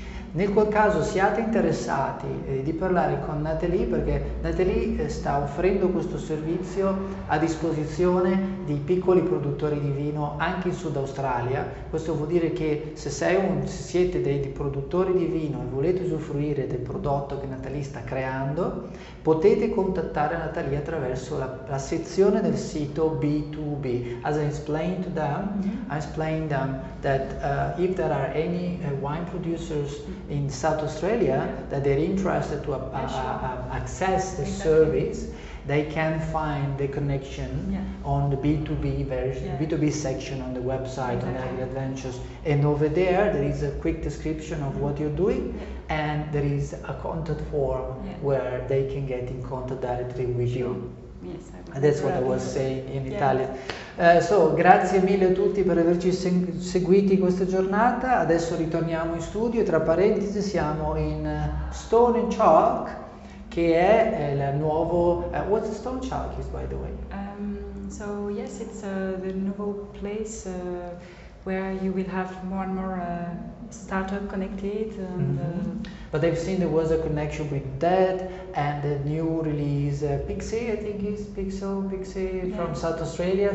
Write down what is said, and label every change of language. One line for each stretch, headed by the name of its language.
Italian: Nel qual caso siate interessati di parlare con Nathalie, perché Nathalie sta offrendo questo servizio a disposizione di piccoli produttori di vino anche in Sud Australia. Questo vuol dire che se siete dei produttori di vino e volete usufruire del prodotto che Nathalie sta creando, potete contattare Nathalie attraverso la sezione del sito B2B.
English: As I explained to them, I explained them that if there are any wine producers in South Australia that they're interested to access the service, they can find the connection on the B2B version, B2B section on the website on Agri Adventures, and over there is a quick description of what you're doing, and there is a contact form where they can get in contact directly with you. Yes, That's what I was saying in Italian.
Italian: So, grazie mille a tutti per averci seguiti questa giornata. Adesso ritorniamo in studio. Tra parentesi siamo in Stone and Chalk, che è il nuovo...
English: what's Stone Chalk is, by the way? So yes, it's the new place where you will have more and more startup connected. And, but I've seen there was a connection with that and the new release Pixie, I think is Pixie from South Australia.